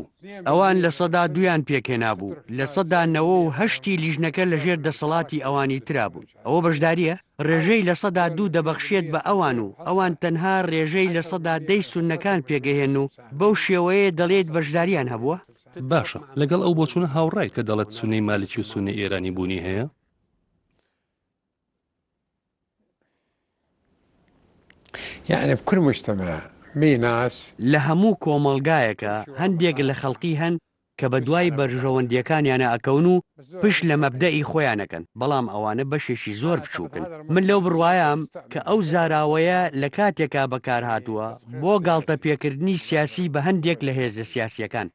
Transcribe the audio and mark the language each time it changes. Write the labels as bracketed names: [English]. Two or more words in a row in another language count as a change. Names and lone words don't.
[Central Kurdish] ئەوان لە سەدا 2یان پێکێ نابوو، لە سەدا 98 لیژنەکە لەژێر دەسەڵاتی ئەوانی ترابوون. ئەوە بەشداریە؟ ڕێژەی لە سەدا 2 دەبەخشێت بە ئەوان و ئەوان تەنها ڕێژەی لە سەدا 10 سوننەکان پێگەهێن و بەو شێوەیە دەڵێت بەشداریان هەبووە؟ باشە، لەگەڵ ئەو بۆچوونە هاوڕای کە دەڵێت سونەی مالکی و سونەی ئێرانی بوونی هەیە؟ [Arabic] يعني بكل مجتمع [Central Kurdish] لە هەموو کۆمەڵگایەکە هەندێک لە خەڵکی هەن کە بە دوای بەرژەوەندیەکانیانە ئەکەون و پشت لە مەبدەئی خۆیانەکەن، بەڵام ئەوانە بەشێکی زۆر بچووکن. من لەو بڕوایم کە ئەو زاراوەیە لە کاتێکا بەکار هاتووە بۆ گاڵتە پێکردنی سیاسی بە هەندێک لە هێزە سیاسیەکان.